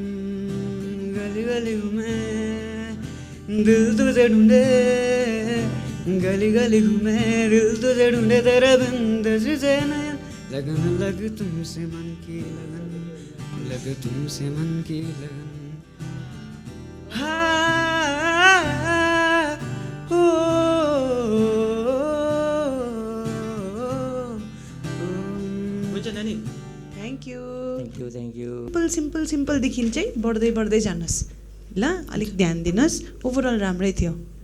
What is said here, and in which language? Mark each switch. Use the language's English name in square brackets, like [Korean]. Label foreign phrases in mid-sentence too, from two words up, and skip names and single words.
[Hindi] गली गली घूमे दिल तुझे ढूंढे गली गली घूमे दिल तुझे ढूंढे तेरे बिन तुझे नयन लगन लग तुमसे मन की लगन लग तुमसे मन की लगन [Nepali] हुन्छ नानी [English] Thank you Thank you [Nepali] सिम्पल सिम्पलदेखि चाहिँ बढ्दै जानुहोस् ल अलिक ध्यान दिनुहोस् ओभरअल राम्रै थियो ल